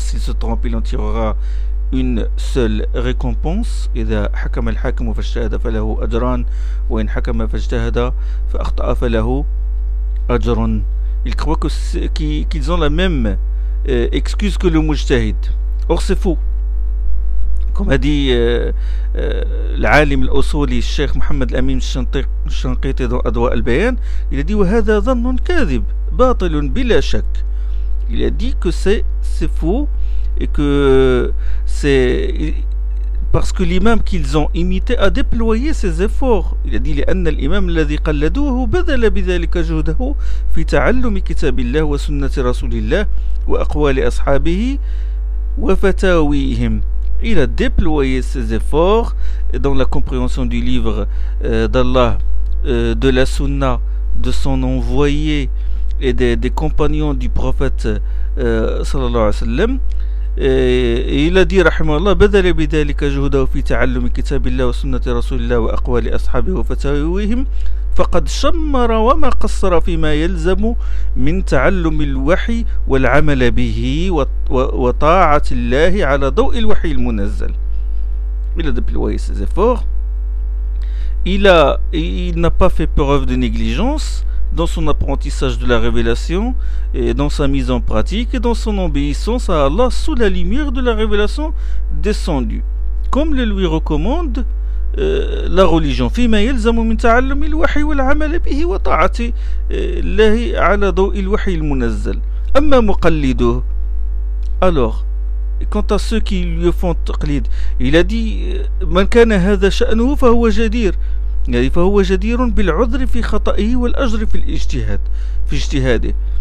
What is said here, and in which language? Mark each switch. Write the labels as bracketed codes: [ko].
[fr] S'il se trompe, il en tirera une seule récompense. [ar] إذا حكم الحاكم فاجتهد فله أجران وإن حكم فاجتهد فأخطأ فله أجران. [fr] Ils croient qu'ils ont la même excuse que le mujtahid. Or c'est faux. Comme a dit l'alim al-Usuli, le cheikh Mohamed Amin al-Shanqiti dans Adwa al-Bayan, il a dit [ar] وهذا ظن كاذب باطل بلا شك. [fr] Il a dit que c'est faux et que c'est parce que l'imam qu'ils ont imité a déployé ses efforts. Il a dit [ar] لأن الإمام الذي قلدوه بذل بذلك جهده في تعلم كتاب الله وسنة رسول الله وأقوال أصحابه وفتاويهم. [fr] Il a déployé ses efforts dans la compréhension du livre d'Allah, de la Sunna, de son envoyé et des compagnons du prophète sallallahu alayhi wa sallam. Il a dit, rahimahullah, [ar] بذل بذلك جهده في تعلم كتاب الله وسنة رسول الله وأقوال أصحابه وفتاويهم فقد شمر وما قصر فيما يلزم من تعلم الوحي والعمل به وطاعة الله على ضوء الوحي المنزل. [fr] Il a déployé ses efforts. Il n'a pas fait preuve de négligence dans son apprentissage de la révélation et dans sa mise en pratique et dans son obéissance à Allah sous la lumière de la révélation descendue, comme le lui recommande la religion. [ar] فِيمَا يَلْزَمُ مِنْ تَعَلُّمِ الْوَحِي وَالْعَمَلِ بِهِ وَطَاعَةِ اللَّهِ عَلَى ضَوْءِ الْوَحِي الْمُنَزَّلِ أَمَّا مُقَلِّدُهُ. [fr] Alors, quant à ceux qui lui font taqlid, il a dit [ar] مَنْ كَانَ هَذَا شَأْنُهُ فَهُوَ جَدِيرٌ. فهو جدير بالعذر في خطئه والأجر في الاجتهاد في اجتهاده.